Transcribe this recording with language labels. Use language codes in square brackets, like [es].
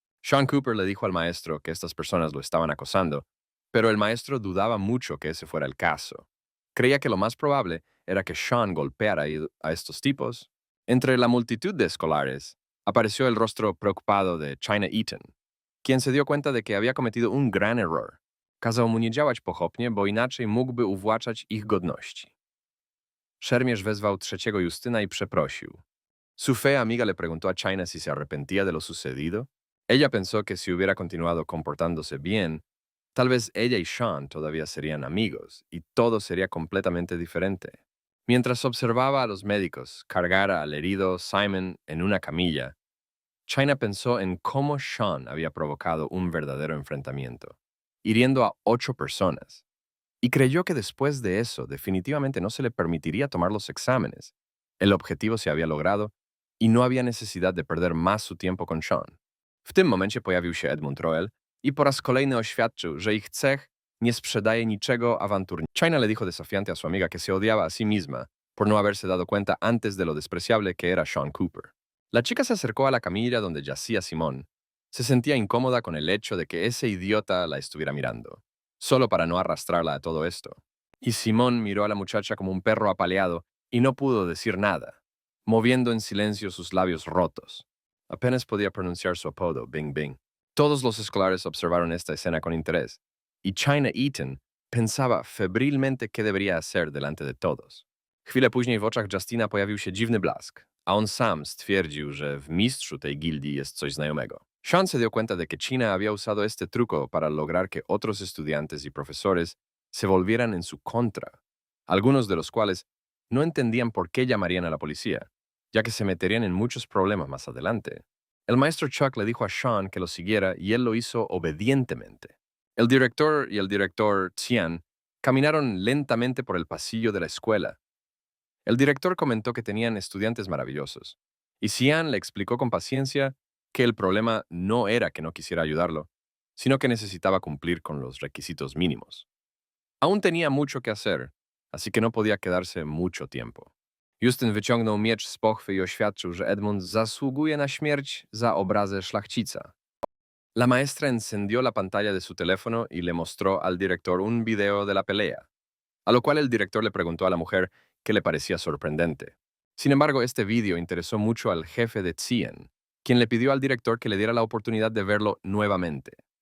[es] Sean Cooper le dijo al maestro que estas personas lo estaban acosando, pero el maestro dudaba mucho que ese fuera el caso. Creía que lo más probable era que Sean golpeara a estos tipos. Entre la multitud de escolares, apareció el rostro preocupado de China Eaton, quien se dio cuenta de que había cometido un gran error. [pl] Kazał mu nie działać pochopnie, bo inaczej mógłby uwłaczać ich godności. Szermierz wezwał trzeciego Justyna y przeprosił. [es] Su fea amiga le preguntó a China si se arrepentía de lo sucedido. Ella pensó que si hubiera continuado comportándose bien, tal vez ella y Sean todavía serían amigos y todo sería completamente diferente. Mientras observaba a los médicos cargar al herido Simon en una camilla, China pensó en cómo Sean había provocado un verdadero enfrentamiento, hiriendo a 8 personas. y creyó que después de eso definitivamente no se le permitiría tomar los exámenes. El objetivo se había logrado i no había necesidad de perder más su tiempo con Sean. [pl] W tym momencie pojawił się Edmund Roel i po raz kolejny oświadczył, że ich cech nie sprzedaje niczego awanturnego. [es] China le dijo desafiante a su amiga que se odiaba a sí misma por no haberse dado cuenta antes de lo despreciable que era Sean Cooper. La chica se acercó a la camilla donde yacía Simón. Se sentía incómoda con el hecho de que ese idiota la estuviera mirando, solo para no arrastrarla a todo esto. Y Simón miró a la muchacha como un perro apaleado y no pudo decir nada, moviendo en silencio sus labios rotos. Apenas podía pronunciar su apodo, Bing Bing. Todos los escolares observaron esta escena con interés, y China Eaton pensaba febrilmente qué debería hacer delante de todos. [pl] Chwilę później w oczach Justina pojawił się dziwny blask, a on sam stwierdził, że w mistrzu tej gildii jest coś znajomego. [es] Sean se dio cuenta de que China había usado este truco para lograr que otros estudiantes y profesores se volvieran en su contra, algunos de los cuales no entendían por qué llamarían a la policía, ya que se meterían en muchos problemas más adelante. El maestro Chuck le dijo a Sean que lo siguiera y él lo hizo obedientemente. El director y el director Xian caminaron lentamente por el pasillo de la escuela. El director comentó que tenían estudiantes maravillosos, y Xian le explicó con paciencia que el problema no era que no quisiera ayudarlo, sino que necesitaba cumplir con los requisitos mínimos. Aún tenía mucho que hacer, así que no podía quedarse mucho tiempo. [pl] Justyn wyciągnął miecz z pochwy i oświadczył, że Edmund zasługuje na śmierć za obrazę szlachcica. [es] La maestra encendió la pantalla de su teléfono y le mostró al director un video de la pelea, a lo cual el director le preguntó a la mujer qué le parecía sorprendente. Sin embargo, este video interesó mucho al jefe de Xian, quien le pidió al director que le diera la oportunidad de verlo nuevamente.